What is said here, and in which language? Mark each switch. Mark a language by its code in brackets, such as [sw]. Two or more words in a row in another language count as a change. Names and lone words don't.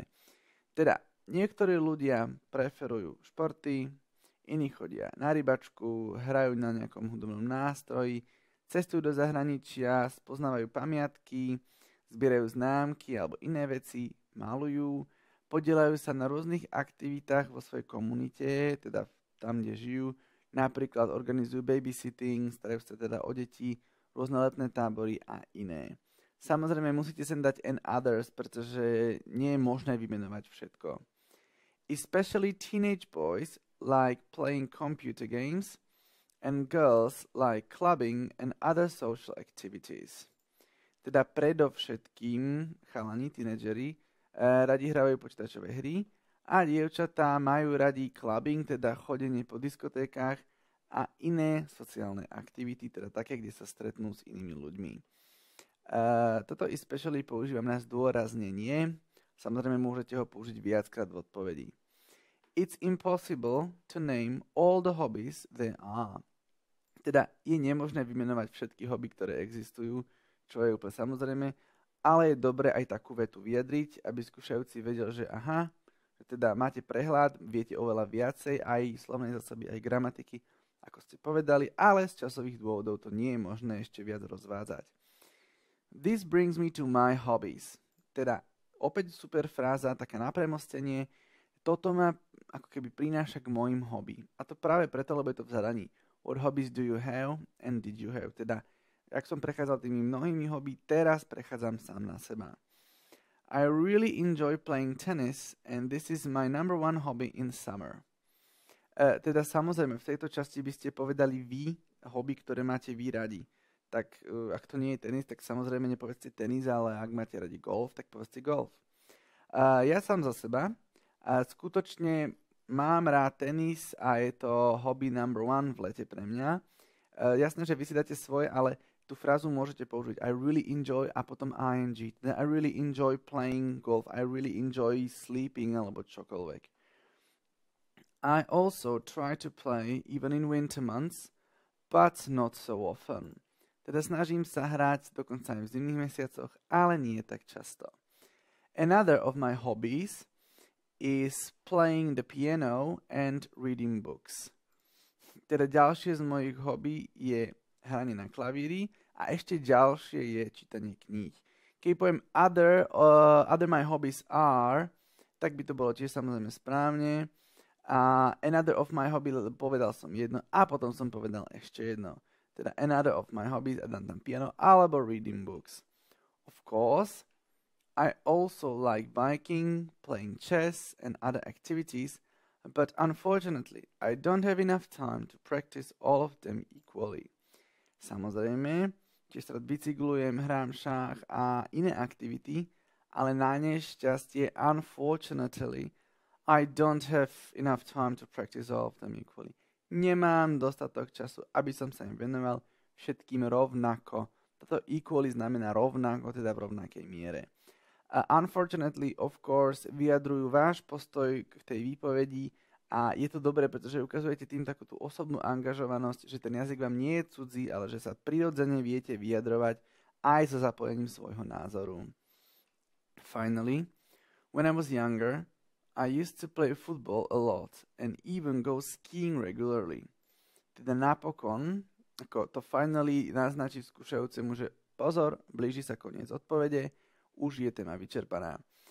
[sk] Teda, niektorí ľudia preferujú športy, iní chodia na rybačku, hrajú na nejakom hudobnom nástroji, cestujú do zahraničia, spoznávajú pamiatky, zbierajú známky alebo iné veci, malujú, podieľajú sa na rôznych aktivitách vo svojej komunite, teda tam, kde žijú, napríklad organizujú babysitting, starajú sa teda o deti, rôzne letné tábory a iné. Samozrejme musíte sem dať [en] and others, [sk] pretože nie je možné vymenovať všetko. [en] Especially teenage boys like playing computer games and girls like clubbing and other social activities. [sk] Teda predovšetkým chalani, tínedžeri, radi hrajú počítačové hry a dievčatá majú radi clubbing, teda chodenie po diskotékach a iné sociálne aktivity, teda také, kde sa stretnú s inými ľuďmi. Toto especially používam na zdôraznenie. Samozrejme môžete ho použiť viackrát v odpovedi. [en] It's impossible to name all the hobbies there are. [sk] Teda je nemožné vymenovať všetky hobby, ktoré existujú, čo je úplne samozrejme, ale je dobre aj takú vetu vyjadriť, aby skúšajúci vedel, že aha, že teda máte prehľad, viete oveľa viacej, aj slovnej zásoby, aj gramatiky, ako ste povedali, ale z časových dôvodov to nie je možné ešte viac rozvádzať. [en] This brings me to my hobbies. [sk] Teda opäť super fráza, taká na premostenie. Toto ma ako keby prináša k mojim hobby. A to práve preto, lebo je to v zadaní. [en] What hobbies do you have and did you have? [sk] Teda, ak som prechádzal tými mnohými hobby, teraz prechádzam sám na seba. [en] I really enjoy playing tennis and this is my number one hobby in summer. [sk] Teda samozrejme, v tejto časti by ste povedali vy hobby, ktoré máte vy radi. Tak ak to nie je tenis, tak samozrejme nepovedzte tenis, ale ak máte radi golf, tak povedzte golf. Ja sám za seba skutočne mám rád tenis a je to hobby [en] number one [sk] v lete pre mňa. Jasné, že vy si dáte svoje, ale tú frázu môžete použiť [en] I really enjoy [sk] a potom ing. [en] I really enjoy playing golf. I really enjoy sleeping [sk] alebo čokoľvek. [en] I also try to play even in winter months, but not so often. [sk] Teda snažím sa hrať dokonca aj v zimných mesiacoch, ale nie tak často. [en] Another of my hobbies is playing the piano and reading books. [sk] Teda ďalšie z mojich hobby je hranie na klavíri a ešte ďalšie je čítanie kníh. Keď poviem [en] other my hobbies are, [sk] tak by to bolo tiež samozrejme správne. Another of my hobby, povedal som jedno a potom som povedal ešte jedno. Teda [en] another of my hobbies [sk] a dám tam piano alebo [en] reading books. Of course, I also like biking, playing chess and other activities, but unfortunately, I don't have enough time to practice all of them equally. [sk] Samozrejme, tiež rád bicyklujem, hrám šach a iné aktivity, ale na nešťastie, [en] unfortunately, I don't have enough time to practice all of them equally. [sk] Nemám dostatok času, aby som sa im venoval všetkým rovnako. Toto equally znamená rovnako, teda v rovnakej miere. [en] Unfortunately, of course, [sk] vyjadrujú váš postoj k tej výpovedi a je to dobré, pretože ukazujete tým takú tú osobnú angažovanosť, že ten jazyk vám nie je cudzí, ale že sa prirodzene viete vyjadrovať aj so zapojením svojho názoru. [en] Finally, when I was younger, I used to play football a lot and even go skiing regularly. [sk] Teda napokon, ako to finally naznačí skúšajúcemu, že pozor, blíži sa koniec odpovede, už je téma vyčerpaná.